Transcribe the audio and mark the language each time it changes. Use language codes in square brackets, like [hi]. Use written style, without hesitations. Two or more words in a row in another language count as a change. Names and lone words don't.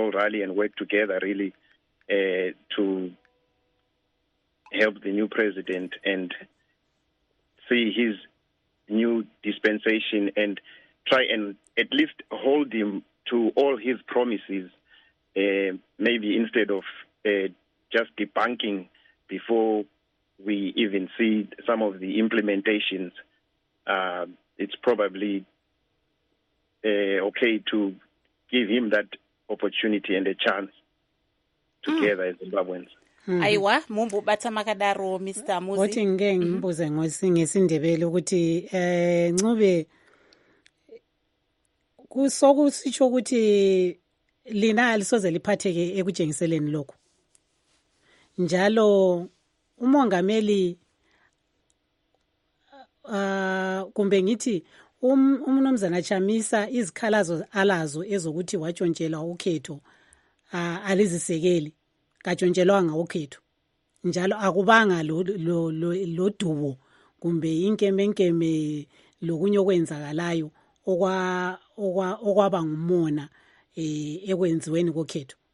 [en] all rally and work together really to help the new president and see his new dispensation and try and at least hold him to all his promises, maybe instead of just debunking before we even see some of the implementations. It's probably okay to give him that opportunity and a chance together as Zimbabweans. [sn] Aiwa, mumbobata makadaro Mr. Muzi. [nd] Woti ngimbuze ngesindebele ukuthi Ncube kusokusitsho ukuthi lina alisoze liphatheke ekujengiseleni lokho. Njalo umongameli kumbe ngithi umnumzana Chamisa izikhalazo alazo ezokuthi watshontshelwa ukhetho alizisekeli katshontshelwanga ukhetho, njalo akubanga lo dubo kumbe inkembenkeme lokunye okwenzakalayo okwaba ngumona ekwenziweni kokhetho.